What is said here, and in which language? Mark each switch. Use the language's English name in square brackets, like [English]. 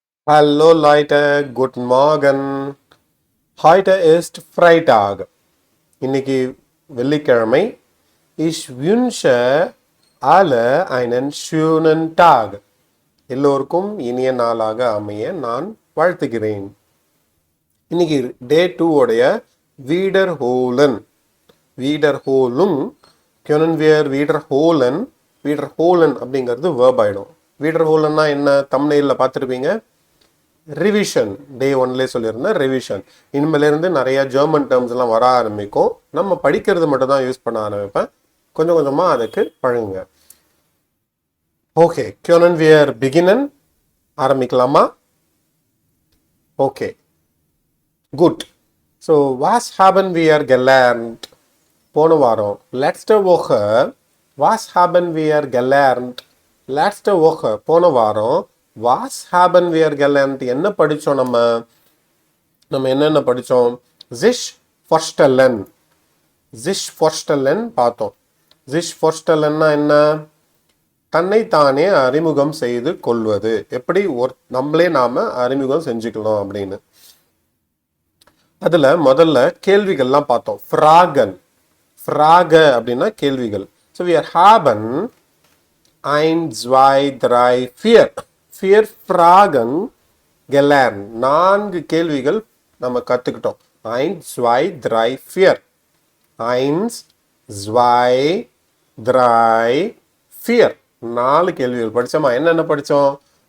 [German] Hallo Leute, guten Morgen. Heute ist Freitag. [Tamil] இன்னைக்கு வெள்ளிக்கிழமை. [German] Ich wünsche alle einen schönen Tag. [Tamil] எல்லோருக்கும் இனிய நாளாக அமைய நான் வாழ்த்துகிறேன். இன்னைக்கு டே 2 உடைய Wiederholen. [German] Wiederholung können wir wiederholen. [Tamil] Wiederholen அப்படிங்கிறது verb ஆயிடும். Wiederholenனா என்ன? thumbnailல பார்த்திருப்பீங்க. ரிவிஷன் டே 1லே சொல்லியிருந்தேன். ரிவிஷன் இனிமேலேருந்து நிறைய ஜெர்மன் டேர்ம்ஸ் எல்லாம் வர ஆரம்பிக்கும். நம்ம படிக்கிறது மட்டும் தான் யூஸ் பண்ண ஆரம்பிப்பேன். கொஞ்சம் கொஞ்சமாக அதுக்கு பழகுங்க. [German] ஓகே, können wir beginnen? [Tamil] ஆரம்பிக்கலாமா? [German] ஓகே, குட். ஸோ was haben wir gelernt? [Tamil] போன வாரம் [German] letzte Woche was haben wir gelernt? letzte Woche [Tamil] போன வாரம் [German] was haben wir gelernt? [Tamil] என்ன படித்தோம்? நம்ம என்னென்ன படித்தோம்? sich vorstellen. sich vorstellen பார்த்தோம். sich vorstellenனா என்ன? தன்னைத்தானே அறிமுகம் செய்து கொள்வது. எப்படி நம்மளே நாம அறிமுகம் செஞ்சுக்கணும் அப்படின்னு. அதுல முதல்ல கேள்விகள்லாம் பார்த்தோம். fragen. frage அப்படின்னா கேள்விகள். [German] so wir haben 1 2 3 4 4 Fragen gelernt. [Tamil] 4 கேள்விகள் நம்ம கற்றுக்கிட்டோம். 1 2 3 4 1 2 3 4 4 கேள்விகள் படித்தோமா? என்னென்ன படித்தோம்?